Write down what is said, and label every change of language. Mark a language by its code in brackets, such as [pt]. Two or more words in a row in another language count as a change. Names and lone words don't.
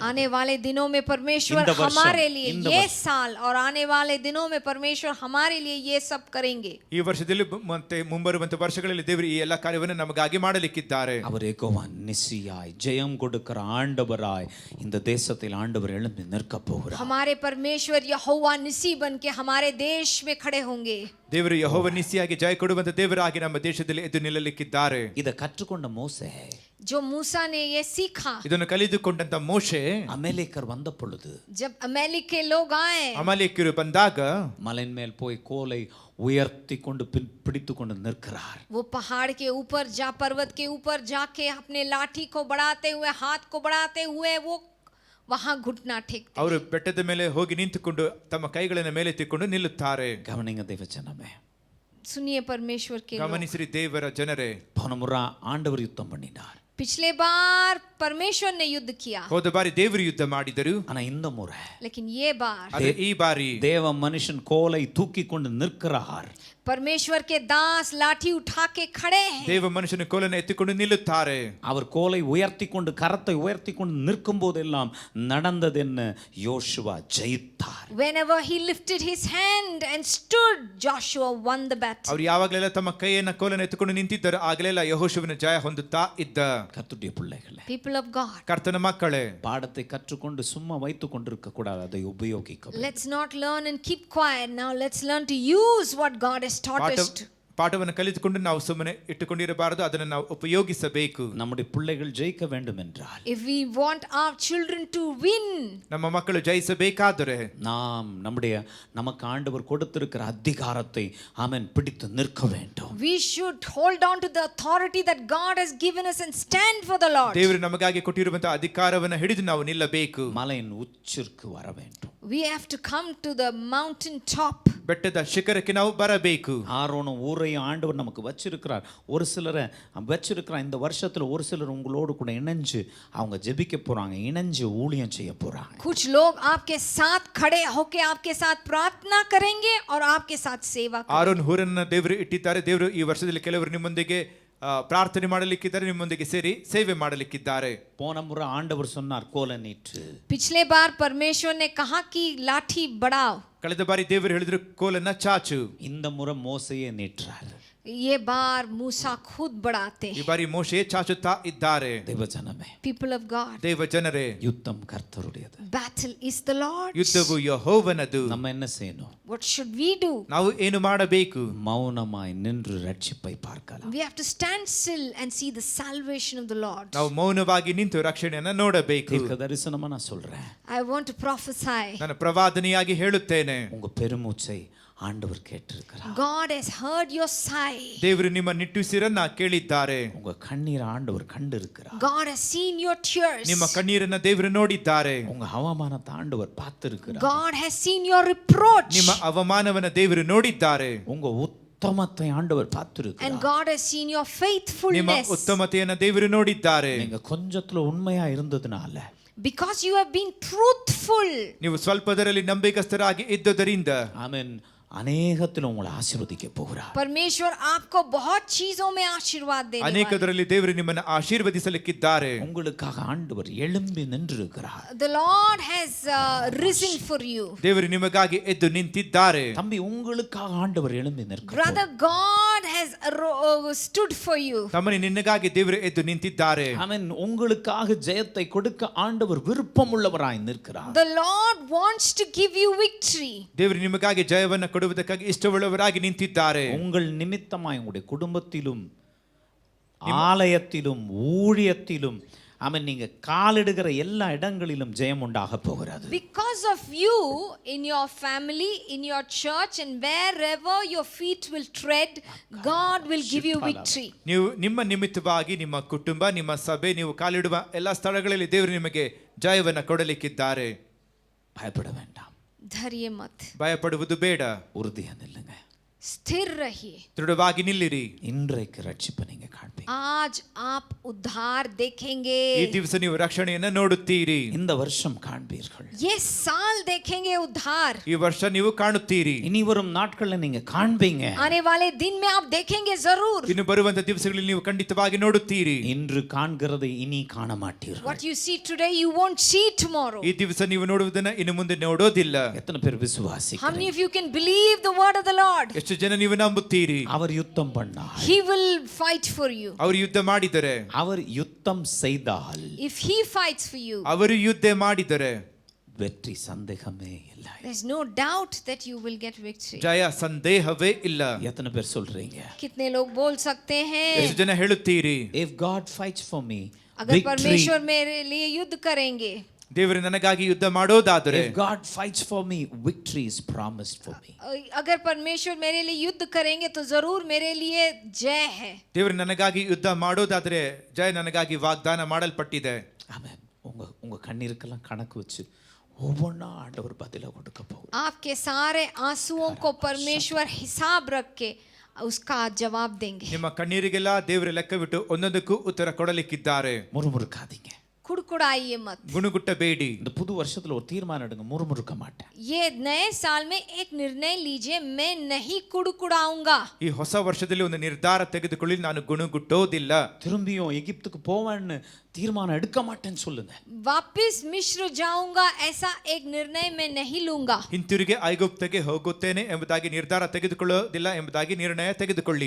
[hi] आने वाले दिनों में परमेश्वर इन the वर्षम, हमारे लिए [en] in the [hi] ये वर्षम. साल और आने वाले दिनों में परमेश्वर हमारे लिए ये सब करेंगे. [kn] ಈ ವರ್ಷದಲ್ಲಿ ಮತ್ತೆ ಮುಂಬರುವಂತ ವರ್ಷಗಳಲ್ಲಿ ದೇವರು ಈ ಎಲ್ಲ ಕಾರ್ಯವನ್ನು ನಮಗಾಗಿ ಮಾಡಲಿಕ್ಕಿದ್ದಾರೆ. [ta] அவர் யெகோவா நிசியாய் ஜெயம் கொடுக்கிற ஆண்டவராய் இந்த தேசத்தில் ஆண்டவர் எழும்பி நிற்க போகிறார். [hi] हमारे परमेश्वर यहोवा निसी बन के हमारे देश में खड़े होंगे. [kn] ದೇವರು ಯೆಹೋವ ನಿಸಿಯಾಗಿ ಜಯ ಕೊಡುವಂತ ದೇವರಾಗಿ ನಮ್ಮ ದೇಶದಲ್ಲಿ ಎದ್ದು ನಿಲ್ಲಲಿಕ್ಕಿದ್ದಾರೆ. [ta] இத கற்றுக்கொண்ட மோசே, [hi] जो मूसा ने ये सीखा, [kn] ಇದನ್ನು ಕಲಿದುಕೊಂಡಂತ ಮೋಶೆ, [ta] அமலேக்கர் வந்த பொழுது, [hi] जब अमेलिक के लोग आए, [kn] ಅಮಾಲೇಕ್ಯರು ಬಂದಾಗ [ta] மலையின் மேல் போய் கோலை உயர்த்தி கொண்டு பிடித்து கொண்டு நிற்கிறார். [hi] वो पहाड़ के ऊपर पर्वत के ऊपर जाके अपने लाठी को बढ़ाते हुए, हाथ को बढ़ाते हुए वो वहां घुटना टेकते. [kn] ಅವರು ಬೆಟ್ಟದ ಮೇಲೆ ಹೋಗಿ ನಿಂತುಕೊಂಡು ತಮ್ಮ ಕೈಗಳನ್ನು ಮೇಲೆತ್ತಿಕೊಂಡು ನಿಲ್ಲುತ್ತಾರೆ. [ta] கவனிங்க தேவஜனமே, [hi] सुनिए परमेश्वर के लोग. [kn] ಗಮನಿಸಿರಿ ದೇವರ ಜನರೇ, [ta] போன முறை ஆண்டவர் யுத்தம் பண்ணினார். [hi] पिछले बार परमेश्वर ने युद्ध किया, [kn] ಹೋದ ಬಾರಿ ದೇವರು ಯುದ್ಧ ಮಾಡಿದರು, [ta] ஆனா இந்த முறை [hi] लेकिन ये बार [kn] ಆದರೆ ಈ ಬಾರಿ [ta] தேவ மனுஷன் கோலை தூக்கி கொண்டு நிற்கிறார். [hi] परमेश्वर के दास लाठी उठा के खड़े हैं. [kn] ದೇವ ಮನುಷ್ಯನ ಕೋಲನ್ನು ಎತ್ತಿಕೊಂಡು ನಿಲ್ಲುತ್ತಾರೆ. [ta] அவர் கோலை உயர்த்தி கொண்டு கரத்தை உயர்த்தி கொண்டு நிற்கும் போதெல்லாம் நடந்தது என்ன? யோசுவா ஜெயித்தார். [en] Whenever he lifted his hand and stood, Joshua won the battle. [kn] ಅವರು ಯಾವಾಗಲೆಲ್ಲ ತಮ್ಮ ಕೈಯನ್ನ ಕೋಲನ್ನು ಎತ್ತಿಕೊಂಡು ನಿಂತಿದ್ದರು, ಆಗಲೆಲ್ಲ ಯೆಹೋಶುವನ ಜಯ ಹೊಂದುತ್ತಾ ಇದ್ದ. [ta] கர்த்தருடைய பிள்ளைகளே, [en] People of God, [kn] ಕರ್ತನ ಮಕ್ಕಳೇ, [ta] பாடத்தை கற்றுக்கொண்டு சும்மா வைத்துக் கொண்டிருக்க கூடாது, அதை உபயோகிக்க. [en] let's not learn and keep quiet. Now let's learn to use what God has taught us to. [kn] ಪಾಠವನ್ನು ಕಲಿತುಕೊಂಡು ನಾವು ಸುಮ್ಮನೆ ಇಟ್ಟುಕೊಂಡಿರಬಾರದು, ಅದನ್ನು ನಾವು ಉಪಯೋಗಿಸಬೇಕು. [ta] நம்முடைய பிள்ளைகள் ஜெயிக்க வேண்டும் என்றால், [en] If we want our children to win, [kn] ನಮ್ಮ ಮಕ್ಕಳು ಜಯಿಸಬೇಕಾದರೆ [ta] நாம் நமக்கு ஆண்டவர் கொடுத்திருக்கிற அதிகாரத்தை ஆமென் பிடித்து நிற்க வேண்டும். [en] we should hold on to the authority that God has given us and stand for the Lord. [kn] ದೇವರು ನಮಗಾಗಿ ಕೊಟ್ಟಿರುವಂತಹ ಅಧಿಕಾರವನ್ನು ಹಿಡಿದು ನಾವು ನಿಲ್ಲಬೇಕು. [ta] மலையின் உச்சிற்கு வர வேண்டும். [en] We have to come to the mountain top. [kn] ಬೆಟ್ಟದ ಶಿಖರಕ್ಕೆ ನಾವು ಬರಬೇಕು. [ta] ஆரோனும் ஊரையும் ஆண்டவர் நமக்கு வச்சிருக்கிறார். ஒரு சிலரை வச்சிருக்கிறார். இந்த வருஷத்துல ஒரு சிலர் உங்களோடு கூட இணைஞ்சு அவங்க ஜெபிக்க போறாங்க, இணைஞ்சு ஊழியம் செய்ய போறாங்க. [hi] कुछ लोग आपके साथ खड़े होके आपके साथ प्रार्थना करेंगे और आपके साथ सेवा करेंगे. [kn] ಆರೋನ್ ಹೂರನ್ನ ದೇವರು ಇಟ್ಟಿದ್ದಾರೆ. ದೇವರು ಈ ವರ್ಷದಲ್ಲಿ ಕೆಲವರು ನಿಮ್ಮೊಂದಿಗೆ ಪ್ರಾರ್ಥನೆ ಮಾಡಲಿಕ್ಕಿದ್ದಾರೆ, ನಿಮ್ಮೊಂದಿಗೆ ಸೇರಿ ಸೇವೆ ಮಾಡಲಿಕ್ಕಿದ್ದಾರೆ. [ta] போன முறை ஆண்டவர் சொன்னார், கோலை நீட்டு. [hi] पिछले बार परमेश्वर ने कहा कि लाठी बढ़ाओ. [kn] ಕಳೆದ ಬಾರಿ ದೇವರು ಹೇಳಿದ್ರು ಕೋಲನ್ನ ಚಾಚು. [ta] இந்த முறை மோசையே நீட்டுறார். [hi] ये बार मूसा खुद बढ़ाते [kn] ಈ [hi] हैं. [kn] ಬಾರಿ ಮೋಶೆ ಚಾಚುತ್ತಾ ಇದ್ದಾರೆ. [ta] தேவஜனமே, [en] People of God, [kn] ದೇವ ಜನರೇ, [ta] யுத்தம் கர்த்தருடையது. [en] battle is the Lord's. [kn] ಯುದ್ಧವು ಯೆಹೋವನದು. [ta] நம்ம என்ன செய்யணும்? [en] What should we do? [kn] ನಾವು ಏನು ಮಾಡಬೇಕು? [ta] மௌனமாய் நின்று ரட்சிப்பை பார்க்கலாம். [en] We have to stand still and see the salvation of the Lord. [kn] ನಾವು ಮೌನವಾಗಿ ನಿಂತು ರಕ್ಷಣೆಯನ್ನು ನೋಡಬೇಕು. [ta] தீர்க்க தரிசனமா நான் சொல்றேன். [en] I want to prophesy. [kn] ನಾನು ಪ್ರವಾದನೆಯಾಗಿ ಹೇಳುತ್ತೇನೆ, [ta] உங்க பெருமூச்சை ஆண்டவர் கேட்டிருக்கிறார். [en] God has heard your sigh. [kn] ದೇವರು ನಿಮ್ಮ ನಿಟ್ಟುಸಿರನ್ನ ಕೇಳಿದ್ದಾರೆ. [ta] உங்க கண்ணீர் ஆண்டவர் கண்டிருக்கிறார். [en] God has seen your tears. [kn] ನಿಮ್ಮ ಕಣ್ಣೀರನ್ನ ದೇವರು ನೋಡಿದ್ದಾರೆ. [ta] உங்க அவமானத்தை ஆண்டவர் பார்த்திருக்கிறார். [en] God has seen your reproach. [kn] ನಿಮ್ಮ ಅವಮಾನವನ್ನ ದೇವರು ನೋಡಿದ್ದಾರೆ. [ta] உங்க உத்தமத்தை ஆண்டவர் [en] And [ta] பார்த்திருக்கிறார். [en] God has seen your [kn] ನಿಮ್ಮ [en] faithfulness. [kn] ಉತ್ತಮತೆಯನ್ನ ದೇವರು ನೋಡಿದ್ದಾರೆ. [ta] நீங்க கொஞ்சத்துல உண்மையா இருந்ததுனால, [en] Because you have been truthful. [kn] ನೀವು ಸ್ವಲ್ಪದರಲ್ಲಿ ನಂಬಿಕಸ್ಥರಾಗಿ ಇದ್ದುದರಿಂದ [ta] ஆமென், அநேகத்தில் உங்களை ஆசீர்வதிக்க போகிறார். [hi] परमेश्वर आपको बहुत चीजों में आशीर्वाद देने वाला है. [kn] ಅನೇಕದರಲ್ಲಿ ದೇವರು ನಿಮ್ಮನ್ನು ಆಶೀರ್ವದಿಸಲಿಕ್ಕಿದ್ದಾರೆ. [ta] உங்களுக்காக ஆண்டவர் எழும்பி நின்றிருக்கிறார். [en] The Lord has risen for you. [kn] ದೇವರು ನಿಮಗಾಗಿ ಎದ್ದು ನಿಂತಿದ್ದಾರೆ. [ta] தம்பி, உங்களுக்காக ஆண்டவர் எழும்பி நிற்கிறார். [en] Brother, God has stood for you. [kn] ತಮ್ಮನೇ, ನಿನ್ನಗಾಗಿ ದೇವರು ಎದ್ದು ನಿಂತಿದ್ದಾರೆ. [ta] ஆமென், உங்களுக்காக ஜெயத்தை கொடுக்க ஆண்டவர் விருப்பமுள்ளவராய் நிற்கிறார். [en] The Lord wants to give you victory. [kn] ದೇವರು ನಿಮಗಾಗಿ ಜಯವನ್ನು ಕೊಡುವುದಕ್ಕಾಗಿ ಇಷ್ಟವುಳ್ಳವರಾಗಿ ನಿಂತಿದ್ದಾರೆ. [ta] உங்கள் நிமித்தமாய் உங்களுடைய குடும்பத்திலும் ஆலயத்திலும் ஊழியத்திலும் ஆமென், நீங்க காலிடுகிற எல்லா இடங்களிலும் ஜெயம் உண்டாக போகிறது. [en] Because of you, in your family, in your church, and wherever your feet will tread, God will give you victory. [kn] ನೀವು ನಿಮ್ಮ ನಿಮಿತ್ತವಾಗಿ ನಿಮ್ಮ ಕುಟುಂಬ, ನಿಮ್ಮ ಸಭೆ, ನೀವು ಕಾಲಿಡುವ ಎಲ್ಲ ಸ್ಥಳಗಳಲ್ಲಿ ದೇವರು ನಿಮಗೆ ಜಯವನ್ನು ಕೊಡಲಿಕ್ಕಿದ್ದಾರೆ. [ta] பயப்பட வேண்டாம். [hi] धैर्य मत, [kn] ಭಯಪಡುವುದು ಬೇಡ. [ta] உறுதியா நில்லுங்க. [hi] स्थिर रहिए. [kn] ದೃಢವಾಗಿ ನಿಲ್ಲಿರಿ. [ta] இன்றைக்கு ரட்சிப்பை நீங்க காண்பீங்க. [hi] आज आप उद्धार देखेंगे. [kn] ಈ ದಿವಸ ನೀವು ರಕ್ಷಣೆಯನ್ನು ನೋಡುತ್ತೀರಿ. [ta] இந்த வருஷம் காண்பீர்கள். [hi] ये साल देखेंगे उद्धार. [kn] ಈ ವರ್ಷ ನೀವು ಕಾಣುತ್ತೀರಿ. [ta] இனி வரும் நாட்கள்ல நீங்க காண்பீங்க. [hi] आने वाले दिन में आप देखेंगे जरूर. [kn] ಇನ್ನು ಬರುವಂತ ದಿವಸಗಳಲ್ಲಿ ನೀವು ಖಂಡಿತವಾಗಿ ನೋಡುತ್ತೀರಿ. [ta] இன்று காண்கிறதை இனி காண மாட்டீர்கள். [en] What you see today, you won't see tomorrow. [kn] ಈ ದಿವಸ ನೀವು ನೋಡುವುದನ್ನ ಇನ್ನು ಮುಂದೆ ನೋಡೋದಿಲ್ಲ. [ta] எத்தனை பேர் [en] How many [ta] விசுவாசிக்கிறீங்க? [en] of you can believe the word of the Lord? [kn] ಎಷ್ಟು ಜನ ನೀವು ನಂಬುತ್ತೀರಿ? [ta] அவர் யுத்தம் பண்ணார். [en] He will fight for you. [kn] ಅವರು ಯುದ್ಧ ಮಾಡಿದರೆ, [ta] அவர் யுத்தம் செய்தால் [en] If he fights for you, [kn] ಅವರು ಯುದ್ಧ ಮಾಡಿದರೆ [ta] வெற்றி சந்தேகமே இல்லை. [en] there's no doubt that you will get victory. [kn] ಜಯ ಸಂದೇಹವೇ ಇಲ್ಲ. [ta] எத்தனை பேர் சொல்றீங்க? [hi] कितने लोग बोल सकते हैं, [kn] ಎಷ್ಟು ಜನ ಹೇಳುತ್ತೀರಿ? [en] If God fights for me, [hi] अगर [en] victory. [hi] परमेश्वर मेरे लिए युद्ध करेंगे, [kn] ದೇವರು ನನಗಾಗಿ ಯುದ್ಧ ಮಾಡೋದಾದರೆ, [en] If God fights for me, victory is promised for me. [hi] अगर परमेश्वर मेरे लिए युद्ध करेंगे तो जरूर मेरे लिए जय है. [kn] ದೇವರು ನನಗಾಗಿ ಯುದ್ಧ ಮಾಡೋದಾದರೆ ಜಯ ನನಗಾಗಿ ವಾಗ್ದಾನ ಮಾಡಲ್ಪಟ್ಟಿದೆ. [ta] ஆமென். உங்க கண்ணீருக்கெல்லாம் கணக்கு வச்சு ஒவ்வொன்றா ஆண்டவர் பதில கொடுக்க போகுது. [hi] आपके सारे आंसुओं को परमेश्वर हिसाब रख के उसका जवाब देंगे। [kn] ನಿಮ್ಮ ಕಣ್ಣೀರಿಗೆಲ್ಲ ದೇವರು ಲೆಕ್ಕವಿಟ್ಟು ಒಂದೊಂದಕ್ಕೂ ಉತ್ತರ ಕೊಡಲಿಕ್ಕಿದ್ದಾರೆ. [ta] முறுமுறுக்காதீங்க. [hi] कुड़कुड़ाइए मत। [kn] ಗುಣಗುಟ್ಟಬೇಡಿ. [ta] இந்த புது வருஷத்துல ஒரு தீர்மானம் எடுங்க, முறுமுறுக்க மாட்டேன். [hi] ये नए साल में एक निर्णय लीजिए, मैं नहीं कुड़कुड़ाऊंगा। [kn] ಈ ಹೊಸ ವರ್ಷದಲ್ಲಿ ಒಂದು ನಿರ್ಧಾರ ತೆಗೆದುಕೊಳ್ಳಿ, ನಾನು ಗುಣಗುಟ್ಟೋದಿಲ್ಲ. [ta] திரும்பியும் எகிப்துக்கு போவேன்னு தீர்மானம் எடுக்க மாட்டேன்னு சொல்லுங்க. [hi] वापिस मिस्र जाऊंगा ऐसा एक निर्णय मैं नहीं लूंगा। [kn] ಹಿಂತಿರುಗಿ ಐಗುಪ್ತಕ್ಕೆ ಹೋಗುತ್ತೇನೆ ಎಂಬುದಾಗಿ ನಿರ್ಧಾರ ತೆಗೆದುಕೊಳ್ಳೋದಿಲ್ಲ ಎಂಬುದಾಗಿ ನಿರ್ಣಯ ತೆಗೆದುಕೊಳ್ಳಿ.